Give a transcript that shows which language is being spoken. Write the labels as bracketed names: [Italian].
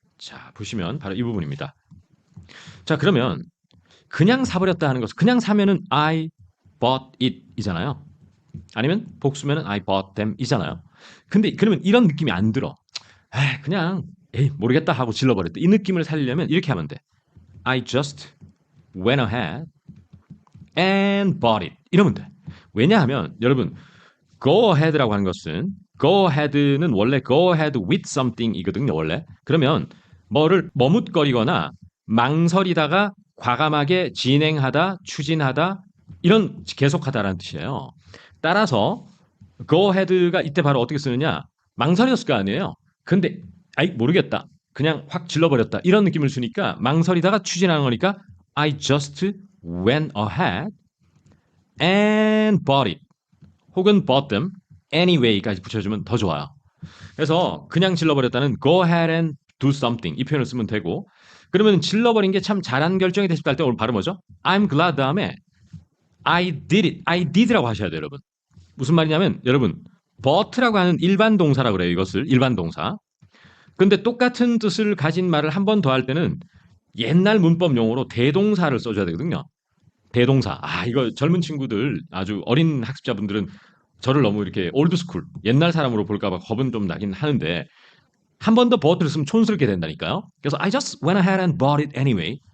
[Korean] 자, 보시면 바로 이 부분입니다. 자, 그러면 그냥 사버렸다 하는 것은 그냥 사면은 [English] I bought it [Korean] 이잖아요. 아니면 복수면은 [English] I bought them [Korean] 이잖아요. 근데 그러면 이런 느낌이 안 들어. 그냥 모르겠다 하고 질러버렸다. 이 느낌을 살리려면 이렇게 하면 돼. [English] I just went ahead and bought it. [Korean] 이러면 돼. 왜냐하면 여러분 go ahead라고 하는 것은 go ahead는 원래 [English] go ahead with something [Korean] 이거든요. 원래. 그러면 뭐를 머뭇거리거나 망설이다가 과감하게 진행하다, 추진하다 이런 계속하다라는 뜻이에요. 따라서 go ahead가 이때 바로 어떻게 쓰느냐? 망설였을 거 아니에요. 근데 모르겠다. 그냥 확 질러버렸다. 이런 느낌을 주니까 망설이다가 추진하는 거니까 [English] I just went ahead and bought it. [Korean] 혹은 [English] bought them anyway [Korean] 까지 붙여주면 더 좋아요. 그래서 그냥 질러버렸다는 [English] go ahead and do something [Korean] 이 표현을 쓰면 되고 그러면 질러버린 게 참 잘한 결정이 됐을 때 할 때 오늘 발음 뭐죠? [English] I'm glad [Korean] 다음에 [English] I did it. I did [Korean] 라고 하셔야 돼요, 여러분. 무슨 말이냐면 여러분 bought라고 하는 일반 동사라고 그래요. 이것을 일반 동사. 근데 똑같은 뜻을 가진 말을 한 번 더 할 때는 옛날 문법 용어로 대동사를 써줘야 되거든요. 대동사. 이거 젊은 친구들 아주 어린 학습자분들은 저를 너무 이렇게 올드스쿨 옛날 사람으로 볼까봐 겁은 좀 나긴 하는데 한 번 더 bought를 쓰면 촌스럽게 된다니까요. 그래서 [English] I just went ahead and bought it anyway.